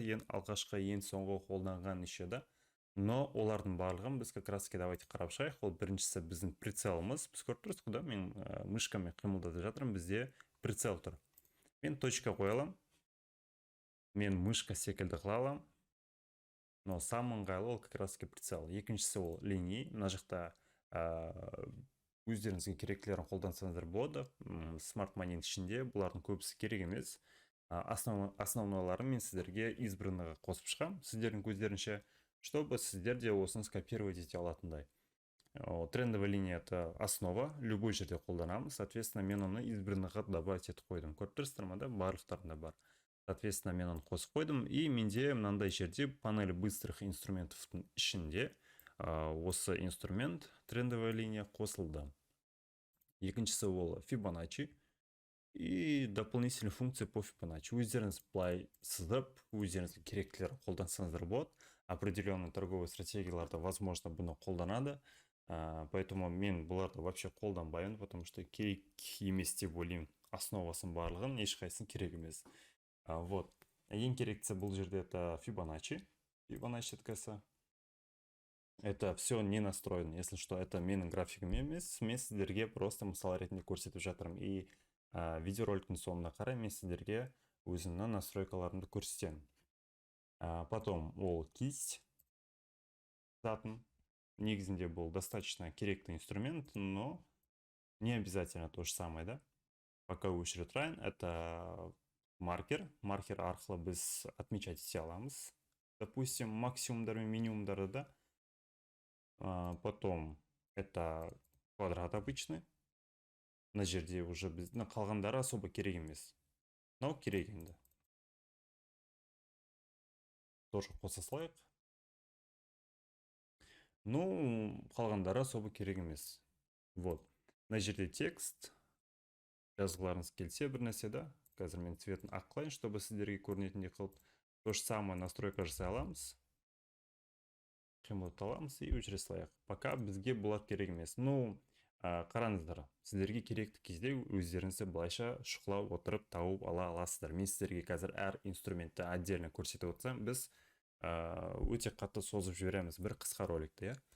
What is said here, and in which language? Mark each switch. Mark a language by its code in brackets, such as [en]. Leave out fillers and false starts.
[kk] Ең алғашқы, ең соңғы қолданған еще да. Но олардың барлығын біз [ru] как раз таки давайте [kk] қарап шығайық. Ол біріншісі біздің прицелымыз. Біз көріп тұрсыз да, мен мышкамен қимылдатып жатырмын, бізде прицел тұр. Мен точка қоя аламын. Мен мышка секілді қыла аламын. [ru] Но самый ыңғайлы ол как раз таки прицел. [kk] Екіншісі ол линий. Мына жақта өздеріңізге керектілерін қолдансаңыздар болады. Смарт-монин ішінде бұлардың көбісі керек емес. Основнойларын мен сіздерге избранныйға қосып шығам, сіздердің көздерінше, чтобы сіздер де осыны скопировать ете алатындай. [ru] Трендовая линия это основа, любой жерде қолданамыз. [kk] Соответственно, мен оны избранныйға добавить етіп қойдым. Көріп тұрсыздар ма да, барлықтарында бар. Соответственно, мен оны қосып қойдым, и менде мынандай жерде панель быстрых инструментовтың ішінде осы инструмент трендовая линия қосылды. [ru] Екіншісі ол Fibonacci и дополнительные функции по Fibonacci. [kk] Өздеріңіз былай сызып, өздеріңізге керектілер қолдансаңыздар болады. [ru] Определенные торговые стратегияларда, возможно, бұны қолданады. [kk] Поэтому мен бұларды вообще қолданбаймын, потому что керек емес деп ойлаймын. Основасын барлығын ешқайсысын керек емес. [ru] Вот. [kk] Ең керектісі бұл жерде это Fibonacci. Fibonacci ткасы. [ru] Это все не настроено. Если что, это [kk] менің графигім емес. Мен сіздерге просто мысал ретінде көрсетіп жатырмын. И видеороликтің соңына қарай мен сіздерге өзімнің настройкаларымды көрсетемін. Потом ол кисть затын. Негізінде бұл [ru] достаточно керекті инструмент, но не обязательно то же самое, да? [kk] Пока өшіру тұрайын, это маркер. Маркер арқылы біз отмечать ете аламыз. Допустим, максимумдар мен минимумдарды да. [ru] Потом это квадрат обычный. [kk] На жерде уже біздің қалғандары особо керек емес. Но керек енді. Тоже қоса салайық. [ru] Ну, [kk] қалғандары особо керек емес. Вот. На жерде текст. Жазғыларыңыз келсе бір нәрсе да. Қазір мен цветін ақ қылайын, чтобы сіздерге көрінетіндей қылып. [ru] То же самое настройка жасай аламыз. [kk] Қимылдата аламыз и өшіре салайық. Пока бізге бұлар керек емес. Ну, қараңыздар, сіздерге керекті кезде өздеріңізді былайша шұқылап отырып тауып ала аласыздар. Мен сіздерге қазір әр инструментті отдельно көрсетіп отырсам, біз өте қатты созып жібереміз бір қысқа роликті, иә.